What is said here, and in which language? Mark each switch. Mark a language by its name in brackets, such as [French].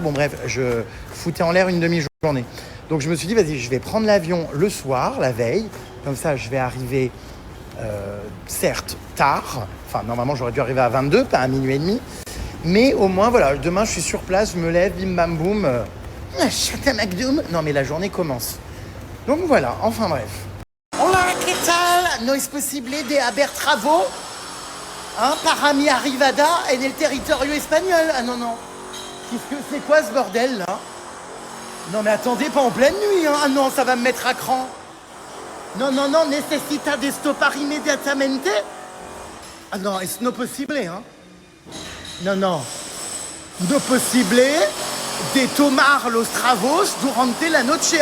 [French] Bon, bref, je foutais en l'air une demi-journée. Donc, je me suis dit, vas-y, je vais prendre l'avion le soir, la veille. Comme ça, je vais arriver... certes tard, enfin normalement j'aurais dû arriver à 22, pas à minuit et demi, mais au moins voilà, demain je suis sur place, je me lève, bim bam boum, chata McDoom, non mais la journée commence. Donc voilà, enfin bref. [Spanish] Hola, ¿qué tal? No es posible de haber travo, hein, para mi arrivada en el territorio espagnol. [French] Ah non, qu'est-ce que c'est quoi ce bordel là? Non mais attendez, pas en pleine nuit, hein. Ah non, ça va me mettre à cran. [Spanish] No, necesita de stopar inmediatamente. [French] Ah non, [Spanish] es no posible, hein. No posible de tomar los travos durante la noche.